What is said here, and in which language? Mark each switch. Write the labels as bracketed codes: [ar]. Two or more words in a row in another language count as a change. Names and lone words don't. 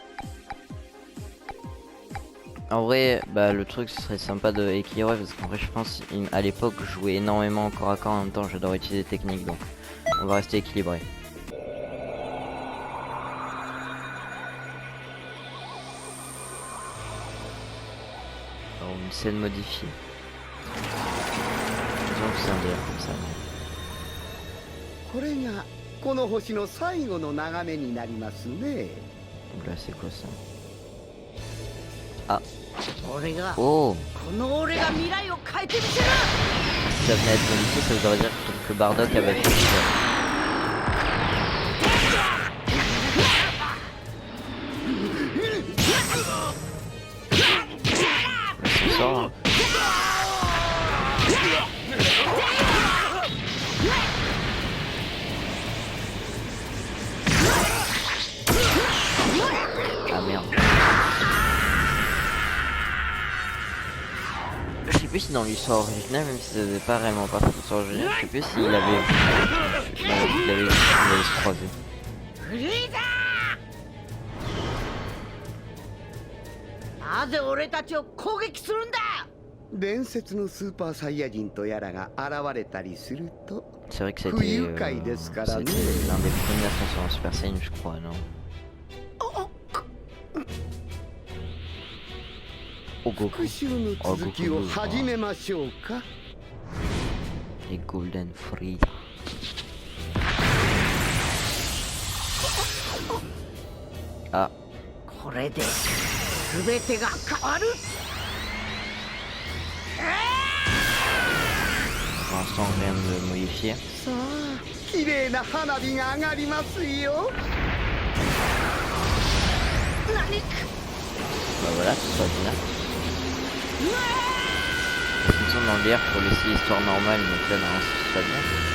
[fr] En vrai, bah le truc ce serait sympa de équilibrer parce qu'en vrai je pense à l'époque je jouais énormément corps à corps en même temps, j'adore utiliser des techniques donc on va rester équilibré. Alors, une scène modifiée. Disons que c'est un délire comme ça. Mais... [ja] これがこの星の最後の眺めになりますね。 [fr] Donc là c'est quoi ça? Ah. [ja] 俺が Oh. この俺が未来を変えてみせる。 [fr] Si ça venait à être modifié, ça voudrait dire que Bardock avait fait ça. C'est ça, hein. Ah merde. Je sais plus si dans l'histoire originale, même si ça faisait pas réellement partie de l'histoire originale, je sais plus s'il avait... il avait se croiser. [ja] フリーザー、なぜ俺たちを攻撃するんだ。伝説のスーパーサイヤ人とやらが現れたりすると [fr] C'est vrai que c'était [ja] 不愉快ですからね。 [fr] l'un des premiers ascensions en Super Saiyan, je crois, non? Goku. [ja] 復讐の続きを始めましょうか。 [fr] Les Golden Free. あ、 [ja] これで全てが変わる。 [fr] pour l'instant rien de modifié. [ja] さあ、綺麗な花火が上がりますよ。何 [fr] Bah voilà, tout va bien. Ils sont dans l'air pour laisser l'histoire normale, donc là, non, ça va bien.